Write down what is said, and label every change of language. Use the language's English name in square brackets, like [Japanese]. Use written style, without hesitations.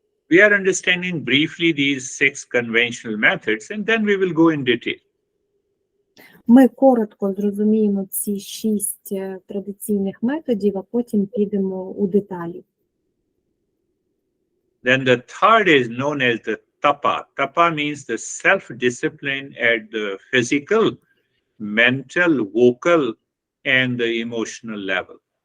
[English] We are understanding briefly these 6 conventional methods and then we will go in detail. [Ukrainian] Ми коротко зрозуміємо ці 6 традиційних методів, а потім підемо у деталі. [English] Then the third is known as the tapa. Tapa means the self-discipline at the physical, mental, vocal, and the emotional level.